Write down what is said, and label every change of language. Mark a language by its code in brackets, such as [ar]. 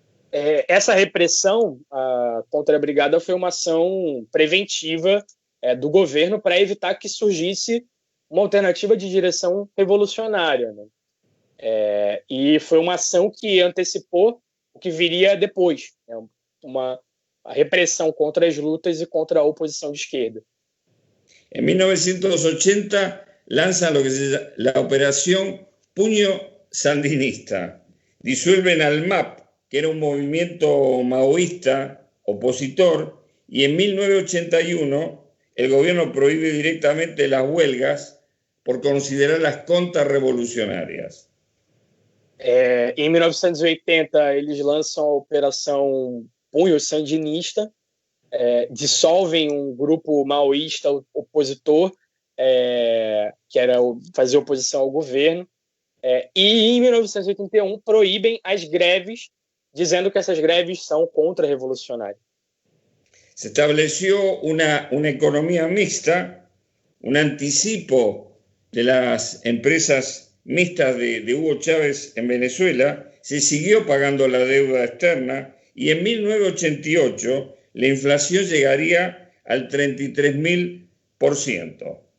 [pt] Essa repressão contra a brigada foi uma ação preventiva do governo para evitar que surgisse uma alternativa de direção revolucionária, né? E foi uma ação que antecipou o que viria depois, né? A repressão contra as lutas e contra a oposição de esquerda. [es] En 1980 lanzan lo que se llama la Operación Puño Sandinista. Disuelven al MAP, que era un movimiento maoísta opositor, y en 1981 el gobierno prohíbe directamente las huelgas por considerarlas contrarrevolucionarias. [pt] Em 1980, eles lançam a Operação Punho Sandinista, dissolvem um grupo maoísta opositor, que fazia oposição ao governo, e em 1981 proíbem as greves, dizendo que essas greves são contra-revolucionárias. [es] Se estableció una economía mixta, un anticipo de las empresas mixtas de Hugo Chávez en Venezuela, se siguió pagando la deuda externa y en 1988 la inflación llegaría al 33.000%.